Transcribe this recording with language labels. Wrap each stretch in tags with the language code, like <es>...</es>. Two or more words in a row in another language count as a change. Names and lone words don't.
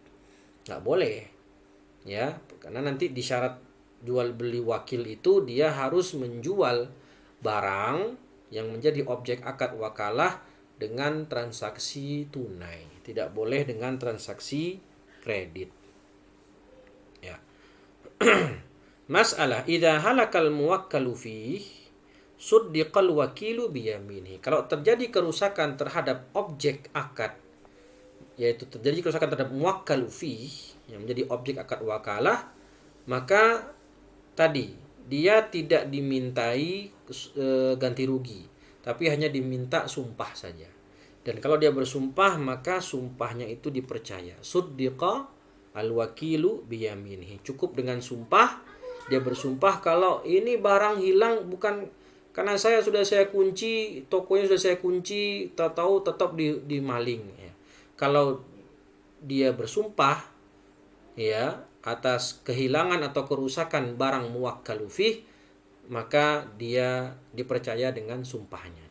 <id>Nggak boleh, ya, karena nanti disyarat jual beli wakil itu dia harus menjual barang yang menjadi objek akad wakalah dengan transaksi tunai, tidak boleh dengan transaksi kredit. Ya. Masalah</id> <ar>إذا هلك الموكل فيه صدق الوكيل بيمينه.</ar> <id>Kalau terjadi kerusakan terhadap objek akad, yaitu terjadi kerusakan terhadap</id> <ar>موكل فيه</ar> <id>yang menjadi objek akad wakalah, maka tadi dia tidak dimintai ganti rugi, tapi hanya diminta sumpah saja. Dan kalau dia bersumpah, maka sumpahnya itu dipercaya.</id> <ar>صدق الوكيل بيمينه.</ar> <id>Cukup dengan sumpah, dia bersumpah kalau ini barang hilang bukan karena saya kunci, tokonya sudah saya kunci, tahu tetap dimaling. Ya. Kalau dia bersumpah, ya, atas kehilangan atau kerusakan barang</id> <ar>موكل فيه,</ar> <id>maka dia dipercaya dengan sumpahnya.</id>